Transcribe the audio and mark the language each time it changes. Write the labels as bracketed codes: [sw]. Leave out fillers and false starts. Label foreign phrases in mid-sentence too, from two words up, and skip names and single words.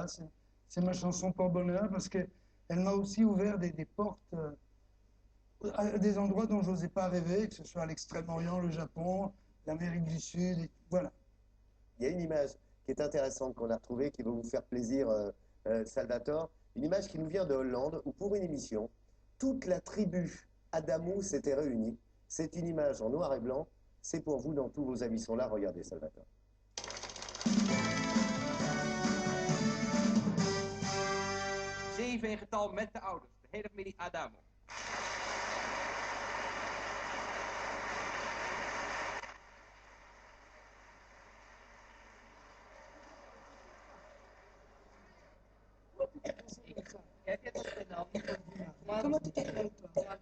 [fr] C'est ma chanson pour bonheur parce qu'elle m'a aussi ouvert des portes à des endroits dont je n'osais pas rêver, que ce soit à l'Extrême-Orient, le Japon, l'Amérique du Sud, et voilà. Il y a une image qui est intéressante qu'on a retrouvée, qui va vous faire plaisir, Salvatore. Une image qui nous vient de Hollande, où pour une émission, toute la tribu Adamo s'était réunie. C'est une image en noir et blanc. C'est pour vous, dans tous vos amis sont là. Regardez, Salvatore. [nl] 7 in getal met de ouders, de hele familie Adamo. [fr] Comment tu t'appelles, toi?